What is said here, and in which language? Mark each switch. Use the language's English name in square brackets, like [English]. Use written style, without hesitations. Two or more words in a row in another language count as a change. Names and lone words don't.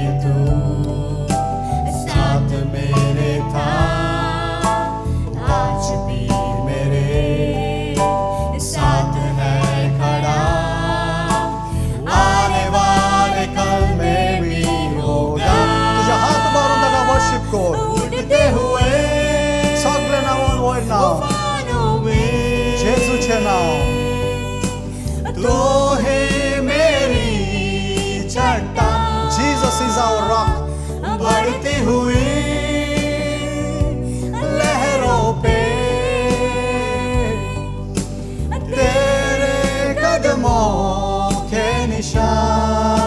[Hindi] तू साथ मेरे था, आज भी मेरे साथ है खड़ा, आने वाले कल में भी होगा। [Konkani] तुझे हात मारून ताका वर्शिप कर। [Hindi] उठते हुए [Konkani] सगळे नावान वयर नाव [Hindi] उफानों में [Konkani] जेजूचे नाव। [Hindi] तू ही मेरी चट्टान, [English] Jesus is our rock. [Hindi] बढ़ती हुई लहरों पे तेरे कदमों के निशान।